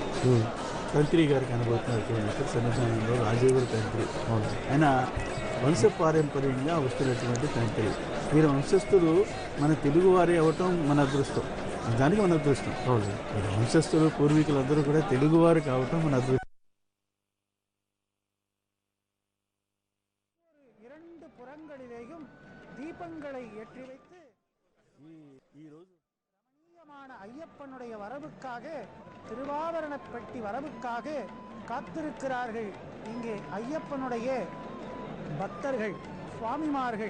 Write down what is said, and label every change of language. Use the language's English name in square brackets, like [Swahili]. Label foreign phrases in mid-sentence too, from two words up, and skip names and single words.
[Telugu] తంత్రి గారికి అనుభూతున్నటువంటి సన్నిధానంలో రాజీవ్ గారి తంత్రి, ఆయన వంశపారంపర్యంగా వస్తున్నటువంటి తంత్రి. వీరి వంశస్థులు మన తెలుగువారి అవ్వటం మన అదృష్టం, దానికి మన అదృష్టం. వీరి వంశస్థులు పూర్వీకులందరూ కూడా తెలుగువారు కావటం మన అదృష్టం. [Tamil] இரண்டு புறங்களிலேயும் தீபங்களை ஏற்றி வைத்து ரமணீயமான ஐயப்பனுடைய வரவுக்காக, திருவாபரண பெட்டி வரவுக்காக காத்திருக்கிறார்கள் இங்கே ஐயப்பனுடைய பக்தர்கள், சுவாமிமார்கள்.